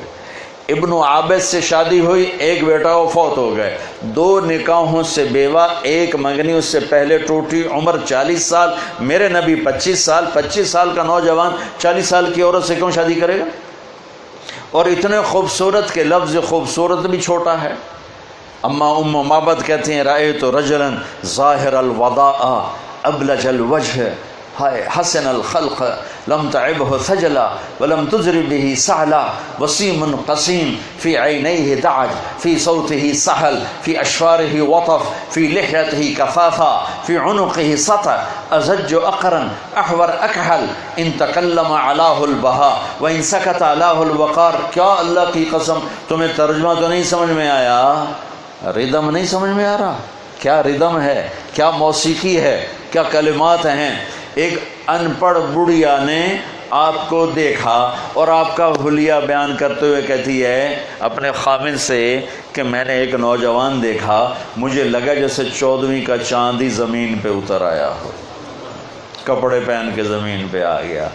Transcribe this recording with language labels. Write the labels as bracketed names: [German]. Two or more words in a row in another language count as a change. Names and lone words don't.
[Urdu] ابن عابد سے شادی ہوئی، 1 بیٹا، وہ فوت ہو گئے۔ 2 نکاحوں سے بیوہ، 1 منگنی اس سے پہلے ٹوٹی، عمر 40 سال، میرے نبی 25 سال کا نوجوان 40 سال کی عورت سے کیوں شادی کرے گا؟ اور اتنے خوبصورت کے لفظ خوبصورت بھی چھوٹا ہے۔ [Arabic] اما ام معبد [Urdu] کہتے ہیں [Arabic] رأیت رجلا ظاہر الوداع ابلج الوجہ حسن الخلق لم تعبه ثجلا ولم تزر به سعلا وسیم قسیم فی عینیہ دعج فی صوته سحل فی اشفاره وطف فی لحیته کفافا فی عنقه سطع ازج اقرن احور اکحل ان تکلم علاہ البہا وان سکت علاہ الوقار۔ [Urdu] کیا اللہ کی قسم تمہیں ترجمہ تو نہیں سمجھ میں آیا؟ ردم نہیں سمجھ میں آ رہا؟ کیا ردم ہے، کیا موسیقی ہے، کیا کلمات ہیں۔ ایک ان پڑھ بڑھیا نے آپ کو دیکھا اور آپ کا حلیہ بیان کرتے ہوئے کہتی ہے اپنے خامن سے کہ میں نے ایک نوجوان دیکھا، مجھے لگا جیسے 14ویں کا چاند ہی زمین پہ اتر آیا ہو، کپڑے پہن کے زمین پہ آ گیا۔